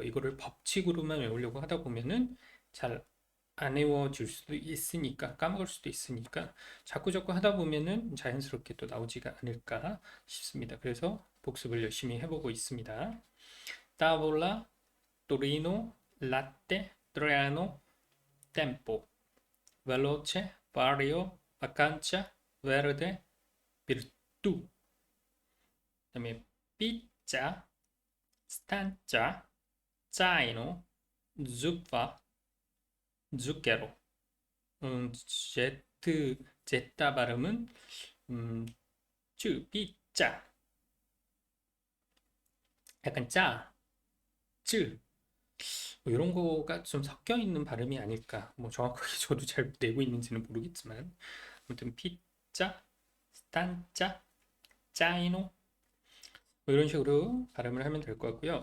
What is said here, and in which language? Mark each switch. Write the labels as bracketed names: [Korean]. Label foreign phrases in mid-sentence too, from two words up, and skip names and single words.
[Korean] 이거를 법칙으로만 외우려고 하다 보면은 잘 안 외워질 수도 있으니까, 까먹을 수도 있으니까, 자꾸 하다 보면은 자연스럽게 또 나오지가 않을까 싶습니다. 그래서 복습을 열심히 해보고 있습니다. [Italian] tavola, Torino, latte, treno, tempo, veloce, vario, vacanza, verde, virtù. [Korean] 그다음에 [Italian] pizza, stanza, zaino, zucca, zucchero. [Korean] 제타 발음은 음, 삐짜. 약간 뭐 이런 거가 좀 섞여 있는 발음이 아닐까. 뭐 정확하게 저도 잘 내고 있는지는 모르겠지만 아무튼 [Italian] pizza, stanza, zaino [Korean] 뭐 이런 식으로 발음을 하면 될 것 같고요.